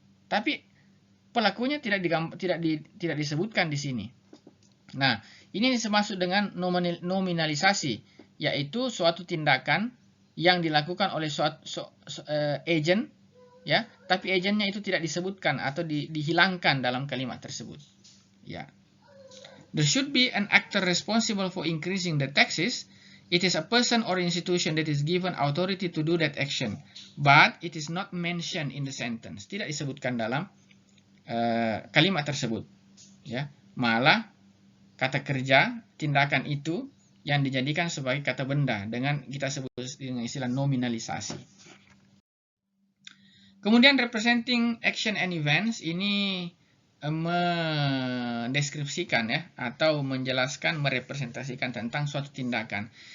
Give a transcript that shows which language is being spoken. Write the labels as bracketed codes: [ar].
[id] Tapi pelakunya tidak disebutkan di sini. Nah, ini dimaksud dengan nominalisasi, yaitu suatu tindakan yang dilakukan oleh agent, ya, tapi agentnya itu tidak disebutkan atau dihilangkan dalam kalimat tersebut. Ya. [en] There should be an actor responsible for increasing the taxes. It is a person or institution that is given authority to do that action, but it is not mentioned in the sentence. [id] Tidak disebutkan dalam kalimat tersebut. Ya, malah kata kerja, tindakan itu yang dijadikan sebagai kata benda dengan kita sebut dengan istilah nominalisasi. Kemudian [en] representing action and events [id] ini mendeskripsikan ya atau menjelaskan, merepresentasikan tentang suatu tindakan.